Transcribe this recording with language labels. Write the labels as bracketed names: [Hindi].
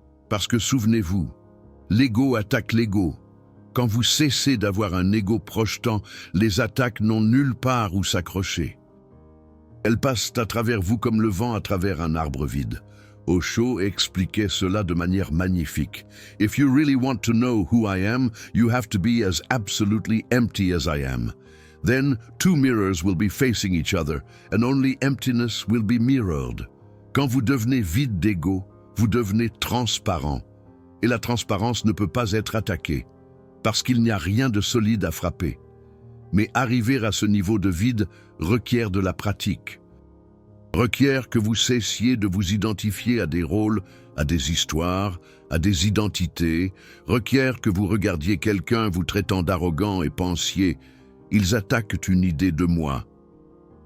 [French] Parce que souvenez-vous, l'ego attaque l'ego. Quand vous cessez d'avoir un ego projetant, les attaques n'ont nulle part où s'accrocher. Elles passent à travers vous comme le vent à travers un arbre vide. Osho expliquait cela de manière magnifique. [English] If you really want to know who I am, you have to be as absolutely empty as I am. Then 2 mirrors will be facing each other, and only emptiness will be mirrored. [French] Quand vous devenez vide d'ego, vous devenez transparent. Et la transparence ne peut pas être attaquée. parce qu'il n'y a rien de solide à frapper. Mais arriver à ce niveau de vide requiert de la pratique. Requiert que vous cessiez de vous identifier à des rôles, à des histoires, à des identités, requiert que vous regardiez quelqu'un vous traitant d'arrogant et pensiez « Ils attaquent une idée de moi ».